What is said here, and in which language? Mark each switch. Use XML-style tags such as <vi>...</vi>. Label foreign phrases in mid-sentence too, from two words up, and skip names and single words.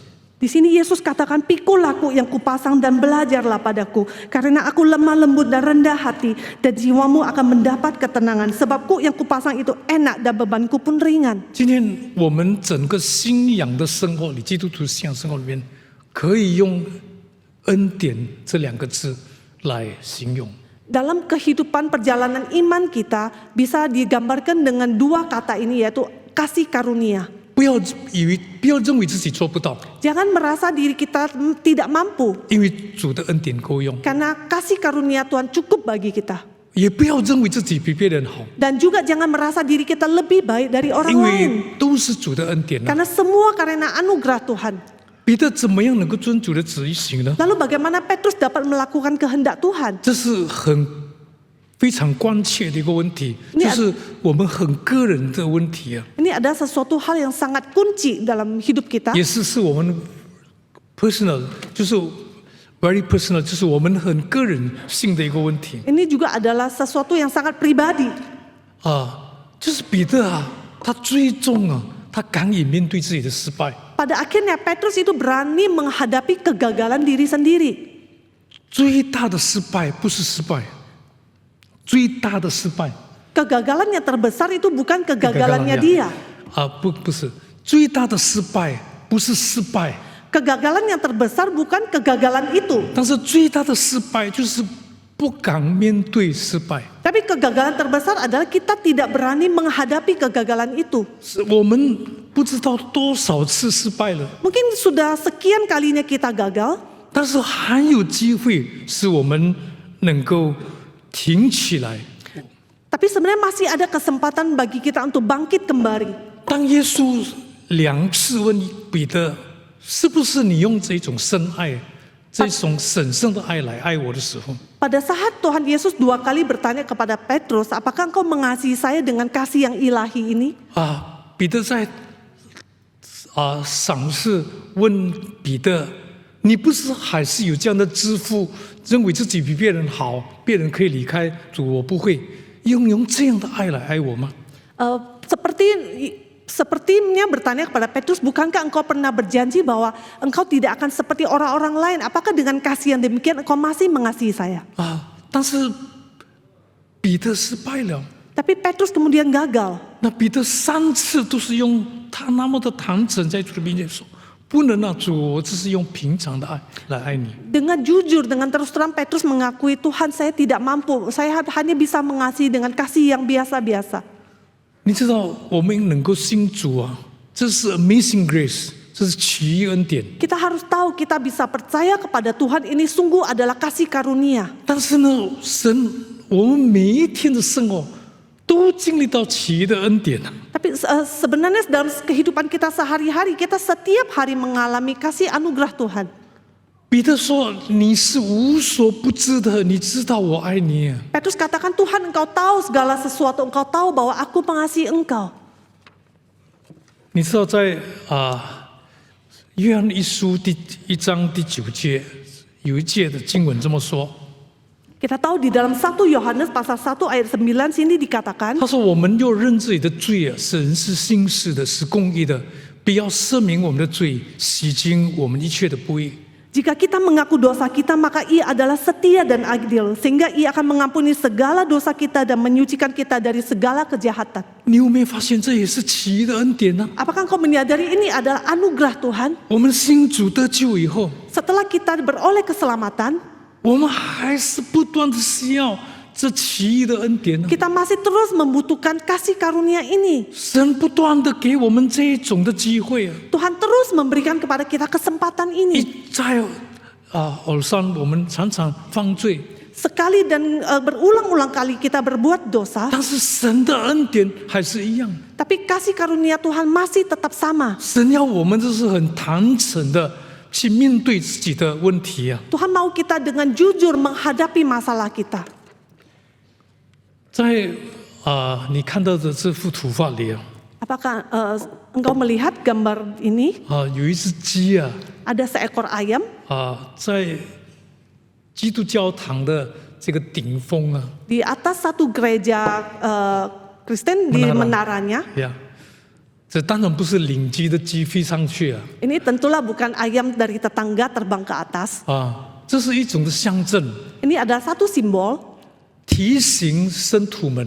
<id>di sini Yesus katakan, pikul aku yang kupasang dan belajarlah padaku. Karena aku lemah lembut dan rendah hati, dan jiwamu akan mendapat ketenangan. Sebabku yang kupasang itu enak dan bebanku pun ringan.</id> <zh>今天我们整个信仰的生活里，基督徒信仰生活里面，可以用恩典这两个字来形容。</zh> <id>Dalam kehidupan perjalanan iman kita bisa digambarkan dengan dua kata ini, yaitu kasih karunia.</id> <zh>不要认为自己做不到，</zh> <id>Jangan merasa diri kita tidak mampu,</id> <zh>因为主的恩典够用；</zh> <id>karena kasih karunia Tuhan cukup bagi kita.</id> <zh>也不要认为自己比别人好，</zh> <id>Dan juga jangan merasa diri kita lebih baik dari orang</id> <zh>因</zh> <id>lain,</id> <zh>为都是主的恩典啊。</zh> <id>karena semua karena anugerah Tuhan.</id> <zh>彼得怎么样能够遵主的旨意行呢？</zh> <id>Lalu bagaimana Petrus dapat melakukan kehendak Tuhan?</id> <zh>这是非常关切的一个问题，</zh> <id>Ini</id> <zh>就是我们很个人的问题啊，</zh> <id>Ini ada sesuatu hal yang sangat kunci dalam hidup kita.</id> <zh>也是我们 personal， 就是</zh> <en>very personal，</en> <zh>就是我们很个人性的一个问题</zh> <id>Ini juga adalah sesuatu yang sangat pribadi.</id> <zh>啊，就是彼得啊，他最终啊，他敢于面对自己的失败。</zh> <id>Pada akhirnya Petrus itu berani menghadapi kegagalan diri sendiri.</id> <zh>最大的失败不是失败，最大的失败</zh> <id>Kegagalan yang terbesar itu bukan kegagalannya dia.</id> <zh>啊，不是最大的失败，不是失败，</zh> <id>Kegagalan yang terbesar bukan kegagalan itu.</id> <zh>但是最大的失败就是不敢面对失败。</zh> <id>Tapi kegagalan terbesar adalah kita tidak berani menghadapi kegagalan itu.</id> <zh>是我们不知道多少次失败了，</zh> <id>Mungkin sudah sekian kalinya kita gagal,</id> <zh>但是还有机会是我们能够挺起来。</zh> <id>tapi sebenarnya masih ada kesempatan bagi kita untuk bangkit kembali.</id> <zh>当耶稣2次问彼得，是不是你用这种深爱、这种神圣的爱来爱我的时候，</zh> <id>Pada saat Tuhan Yesus 2 kali bertanya kepada Petrus, apakah engkau mengasihi saya dengan kasih yang ilahi ini?</id> <zh>啊，彼得在赏识问彼得，你不是还是有这样的自负，认为自己比别人好，别人可以离开主，我不会用这样的爱来爱我吗？</zh> <id>Sepertinya bertanya kepada Petrus, bukankah engkau pernah berjanji bahwa engkau tidak akan seperti orang-orang lain? Apakah dengan kasih yang demikian engkau masih mengasihi saya?</id> <zh>啊，但是彼得失败了。</zh> <id>Tapi Petrus kemudian gagal.</id> <zh>那彼得3次都是用他那么的坦诚在主的面前说：“不能啊，主，我只是用平常的爱来爱你。”</zh> <id>Dengan jujur, dengan terus terang Petrus mengakui, Tuhan saya tidak mampu, saya hanya bisa mengasihi dengan kasih yang biasa-biasa.</id> <zh>你知道，我们能够信主啊，这是</zh> <en>amazing grace，</en> <zh>这是奇异恩典。</zh> <id>Kita harus tahu kita bisa percaya kepada Tuhan, ini sungguh adalah kasih karunia.</id> <zh>但是呢，我们每一天的生活都经历到奇异的恩典啊。</zh> <id>Tapi sebenarnya dalam kehidupan kita sehari-hari, kita setiap hari mengalami kasih anugerah Tuhan.</id> <zh>彼得说：“你是无所不知的，你知道我爱你。”</zh> <id>Petrus katakan, Tuhan engkau tahu segala sesuatu, engkau tahu bahwa aku mengasihi engkau.</id> <zh>你知道在约翰一书第1章第9节有一节的经文这么说，</zh> <id>Kita tahu di dalam 1 Yohanes pasal 1 ayat 9 sini dikatakan,</id> <zh>他说：“我们若认自己的罪啊，神是信实的，是公义的，必要赦免我们的罪，洗净我们一切的不义。”</zh> <id>jika kita mengaku dosa kita, maka Ia adalah setia dan adil, sehingga Ia akan mengampuni segala dosa kita dan menyucikan kita dari segala kejahatan.</id> <zh>你有没有发现这也是奇异的恩典呢？</zh> <id>Apakah engkau menyadari ini adalah anugerah Tuhan?</id> <zh>我们信主得救以后，</zh> <id>Setelah kita beroleh keselamatan,</id> <zh>我们还是不断的需要这奇异的恩典呢。</zh> <id>kita masih terus membutuhkan kasih karunia ini.</id> <zh>神不断的给我们这种的机会啊！</zh> <id>Tuhan terus memberikan kepada kita kesempatan</id> <zh>一</zh> <id>ini.</id> <zh>再偶上我们常常犯罪，</zh> <id>Sekali dan berulang-ulang kali kita berbuat dosa,</id> <zh>但是神的恩典还是一样。</zh> <id>tapi kasih karunia Tuhan masih tetap sama.</id> <zh>神要我们就是很坦诚的去面对自己的问题啊！</zh> <id>Tuhan mau kita dengan jujur menghadapi masalah kita.</id> <zh>在你看到的这幅图画里啊，</zh> <id>Apakah engkau melihat gambar ini?</id> <zh>有一只鸡啊，</zh> <id>Ada seekor ayam</id> <zh>在基督教堂的这个顶峰啊，</zh> <id>di atas satu gereja Kristen di menaranya.</id> <zh>呀，这当然不是领鸡的鸡飞上去啊，</zh> <id>Ini tentulah bukan ayam dari tetangga terbang ke atas.</id> <zh>这是一种的象征，</zh> <id>Ini adalah satu simbol</id> <zh>提醒信徒们、</zh>